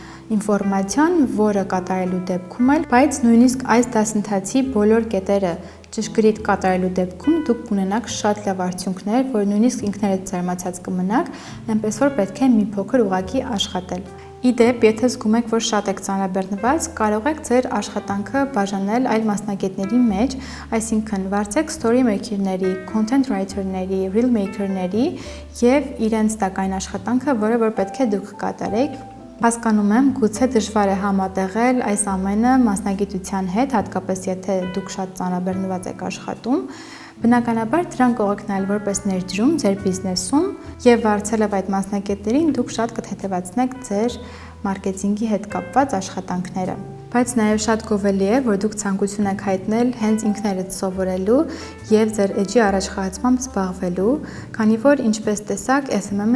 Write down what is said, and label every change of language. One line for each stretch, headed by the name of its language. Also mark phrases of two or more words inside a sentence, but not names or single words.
Armenian: ինֆորմացիան, որը կատարելու դեպքում էլ, բայց նույնիսկ այս դասընթացի բոլոր կետերը ճշգրիտ կատարելու դեպքում դուք կունենաք շատ լավ արդյունքներ, որ նույնիսկ ինքներդ զարմացած կմնաք, այնպես որ պետք է մի փոքր ուղղակի աշխատել։ Իդեպ, եթե զգում եք, որ շատ եք ծանրաբեռնված, կարող եք ձեր աշխատանքը բաժանել այլ մասնագետների մեջ, այսինքն վարձեք
English: story maker-
Armenian: ների,
English: content writer-
Armenian: ների,
English: reel maker-
Armenian: ների եւ իրենց տակային աշխատանքը, որը որ պետք է դուք կատարեք։ Հասկանում եմ, գուցե դժվար է համատեղել այս ամենը մասնագիտության հետ, հատկապես եթե դուք շատ ծանրաբեռնված եք աշխատում։ Բնականաբար դրան կարող եք նայել որպես ներդրում ձեր բիզնեսում եւ վարձելով այդ մասնագետներին դուք շատ կթեթևացնեք ձեր մարքեթինգի հետ կապված աշխատանքները։ Բայց նաև շատ գովելի է, որ դուք ցանկություն եք հայտնել հենց ինքներդ սովորելու եւ ձեր էջի առաջխաղացմամբ զբաղվելու, քանի որ ինչպես տեսակ, SMM-ը